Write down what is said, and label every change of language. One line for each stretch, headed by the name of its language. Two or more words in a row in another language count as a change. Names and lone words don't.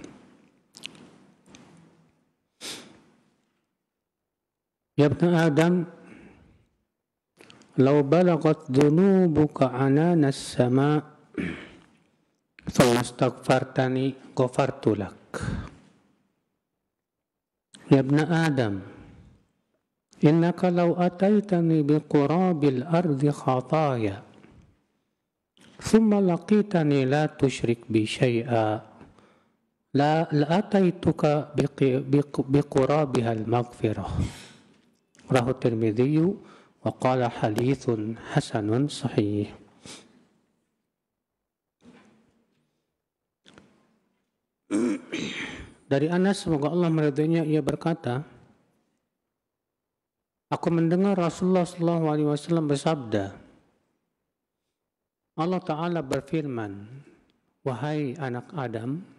Arabic: يا ابن آدم لو بلغت ذنوبك عنان السماء ثم استغفرتني غفرت لك. يا ابن آدم إنك لو أتيتني بقراب الأرض خطايا ثم لقيتني لا تشرك بي شيئا لأتيتك بقرابها المغفرة. رواه الترمذي وقال حديث حسن صحيح.
Indonesian: Dari Anas, semoga Allah meridhoinya, ia berkata, aku mendengar Rasulullah SAW bersabda, Allah Ta'ala berfirman, wahai anak Adam,